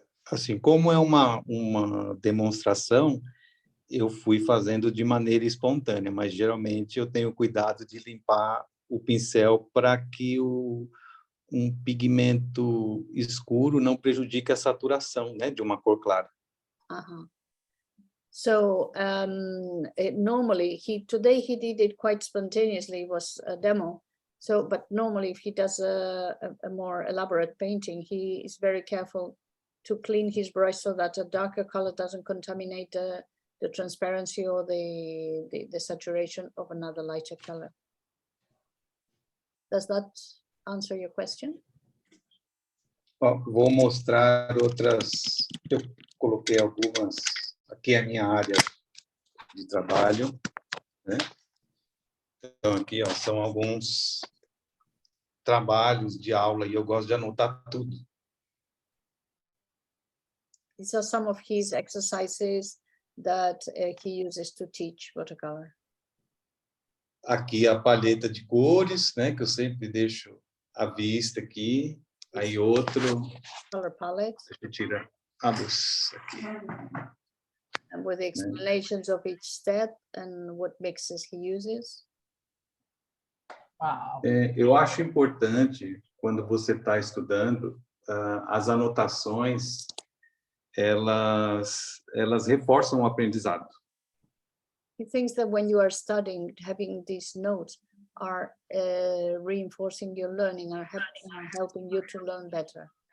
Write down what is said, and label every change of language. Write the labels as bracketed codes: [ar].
[pt] Assim, como é uma demonstração, eu fui fazendo de maneira espontânea, mas geralmente eu tenho cuidado de limpar o pincel para que um pigmento escuro não prejudique a saturação, né, de uma cor clara. Uh-huh. [en] So normally today he did it quite spontaneously. It was a demo. So, but normally if he does a more elaborate painting, he is very careful to clean his brush so that a darker color doesn't contaminate the transparency or the saturation of another lighter color. Does that answer your question? [pt] Ó, vou mostrar outras, eu coloquei algumas, aqui é a minha área de trabalho, né? Então aqui, ó, são alguns trabalhos de aula e eu gosto de anotar tudo. [en] These are some of his exercises that he uses to teach watercolor. [pt] Aqui a paleta de cores, né, que eu sempre deixo à vista aqui. Aí outro. [en] Color palette. [pt] Deixa eu tirar a luz aqui. [en] And with the explanations of each step and what mixes he uses. Wow. [pt] Eu acho importante, quando você está estudando, as anotações, elas reforçam o aprendizado. [en] He thinks that when you are studying, having these notes are reinforcing your learning, are helping you to learn better.